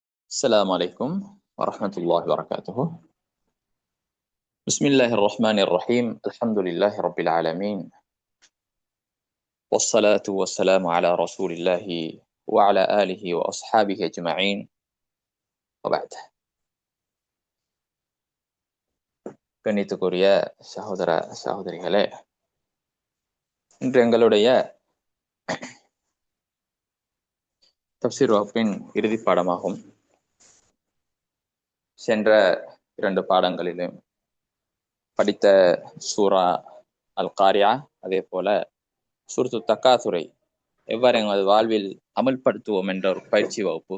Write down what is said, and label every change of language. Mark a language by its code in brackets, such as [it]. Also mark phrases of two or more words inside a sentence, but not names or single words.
[ar] السلام عليكم ورحمة الله وبركاته. بسم الله الرحمن الرحيم. الحمد لله رب العالمين، والصلاة والسلام على رسول الله وعلى آله وأصحابه أجمعين. وبعد. [ta] கண்ணியத்துக்குரிய சகோதர சகோதரிகளே, இன்று எங்களுடைய தஃப்சீர் வகுப்பின் இறுதி பாடமாகும். சென்ற 2 பாடங்களிலும் படித்த சூரா அல் காரியா, அதே போல சூரத்து தக்காசுரை எவ்வாறு எங்களது வாழ்வில் அமல்படுத்துவோம் என்ற ஒரு பயிற்சி வகுப்பு.